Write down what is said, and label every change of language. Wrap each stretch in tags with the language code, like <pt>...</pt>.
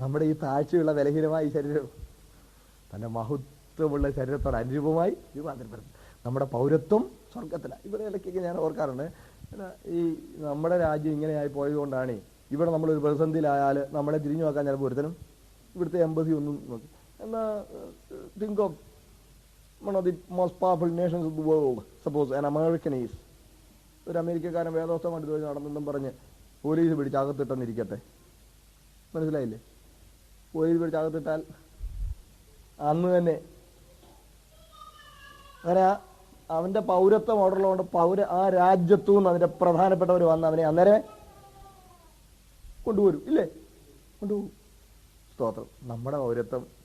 <ml>നമ്മുടെ ഈ താഴ്ചയുള്ള ബലഹീനമായ ശരീരം തന്റെ മഹത്വമുള്ള ശരീരത്തോട് അനുരൂപമായി രൂപാന്തരപ്പെടുത്തും. നമ്മുടെ പൗരത്വം സ്വർഗത്തിലാണ്. ഇവിടെ ഇടയ്ക്കൊക്കെ ഞാൻ ഓർക്കാറുണ്ട്, ഈ നമ്മുടെ രാജ്യം ഇങ്ങനെയായി പോയതുകൊണ്ടാണ് ഇവിടെ നമ്മളൊരു പ്രതിസന്ധിയിലായാൽ നമ്മളെ തിരിഞ്ഞു നോക്കാൻ ചിലപ്പോൾ ഒരുത്തനും ഇവിടുത്തെ എംബസി ഒന്നും നോക്കി. എന്നാൽ</ml> <en>think of one of the most powerful nations of the world, suppose an American is,</en> <ml>ഒരു അമേരിക്കക്കാരൻ വേദോസ്തം കണ്ടു നടന്നെന്നും പറഞ്ഞ് പോലീസ് പിടിച്ച് അകത്തിട്ടെന്നിരിക്കട്ടെ. മനസ്സിലായില്ലേ? പോലീസ് പിടിച്ച് അകത്തിട്ടാൽ അന്ന് തന്നെ അങ്ങനെ അവന്റെ പൗരത്വം ഓർഡറുള്ളതുകൊണ്ട് ആ രാജ്യത്തു നിന്ന് അതിന്റെ പ്രധാനപ്പെട്ടവർ വന്ന് അവനെ അന്നേരം കൊണ്ടുവരും. ഇല്ലേ? കൊണ്ടുപോകും. സ്തോത്രം. നമ്മുടെ പൗരത്വം</ml>